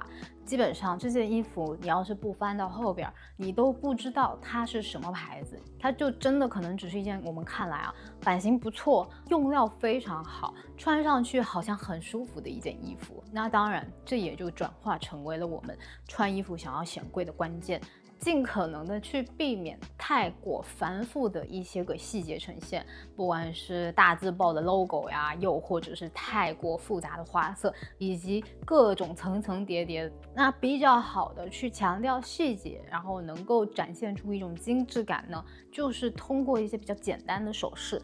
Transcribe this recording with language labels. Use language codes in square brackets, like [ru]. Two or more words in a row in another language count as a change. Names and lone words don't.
[zh] 基本上這件衣服你要是不翻到後邊，你都不知道它是什麼牌子，它就真的可能只是一件我們看來版型不錯、用料非常好、穿上去好像很舒服的一件衣服。那当然，這也就轉化成為了我們穿衣服想要顯貴的關鍵。盡可能的去避免太過繁複的一些個細節呈現，不管是大字報的 logo 呀，又或者是太過複雜的花色，以及各種層層疊疊。那比較好的去強調細節，然後能夠展現出一種精緻感呢，就是通過一些比較簡單的首飾。